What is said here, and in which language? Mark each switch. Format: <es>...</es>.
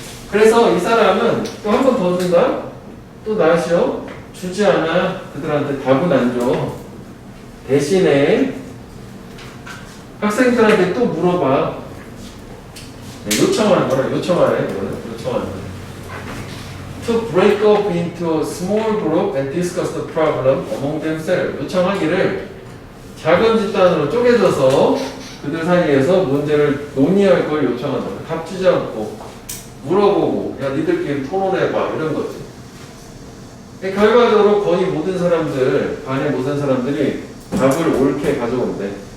<ko>그래서 이 사람은 또 한 번 더 준다? 또 나시오? 주지 않아. 그들한테 답은 안 줘. 대신에 학생들한테 또 물어봐. 요청하는 거라. 요청하네. 요청하는 거.</ko> <en>To break up into a small group and discuss the problem among themselves.</en> <ko>요청하기를 작은 집단으로 쪼개져서 그들 사이에서 문제를 논의할 걸 요청한다. 답 주지 않고 물어보고 야 니들끼리 토론해봐 이런 거지. 결과적으로 거의 모든 사람들, 반의 모든 사람들이 답을 옳게 가져온대.</ko>